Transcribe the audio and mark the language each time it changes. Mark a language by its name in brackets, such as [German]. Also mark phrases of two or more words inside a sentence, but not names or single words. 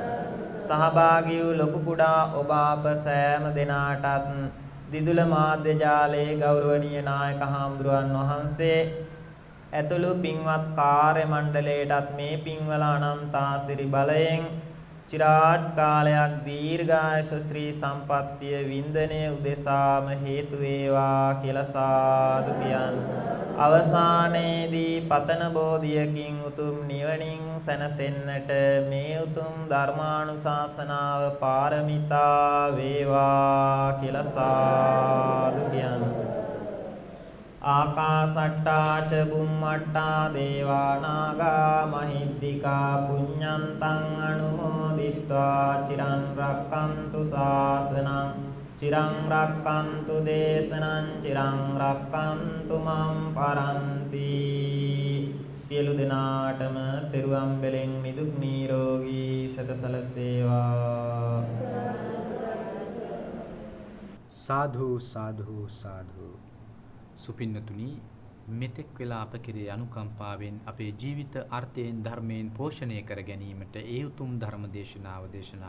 [Sinhala] සහභාගී වූ ලොකු කුඩා ඔබ අප සෑම දෙනාටත් දිදුල මාධ්‍ය ජාලයේ ගෞරවනීය නායක හාමුදුරුවන් වහන්සේ ඇතුළු පින්වත් කාර්ය මණ්ඩලයටත් මේ පින්වල අනන්ත ආශිර්වාද බලයෙන් චිරාත් කාලයක් දීර්ඝායස ශ්‍රී සම්පත්තිය වින්දනයේ උදෙසාම හේතු වේවා කියලා සාදු කියන්නේ. අවසානයේදී පතන බෝධියකින් උතුම් නිවනින් සැනසෙන්නට මේ උතුම් ධර්මානුශාසනාව පාරමිතා වේවා කියලා සාදු කියන්නේ. [Pali] ආකාසට්ටා ච බුම්මට්ටා දේවා නාග මහිද්దికා පුඤ්ඤන්තං අනුමෝදිත්වා චිරං රක්칸තු ශාසනං චිරං රක්칸තු දේශනං චිරං රක්칸තු මම් පරන්ති. [Sinhala] සියලු දෙනාටම තෙරුවන් බැලෙන් නිදුක් නිරෝගී පිරිසට සැලසේවා. සාධු සාධු සාධු. සුපින්නතුනි, මෙතෙක් වෙලා අප කෙරේ අනුකම්පාවෙන් අපේ ජීවිත අර්ථයෙන් ධර්මයෙන් පෝෂණය කර ගැනීමට ඒ උතුම් ධර්ම දේශනාව දේශනා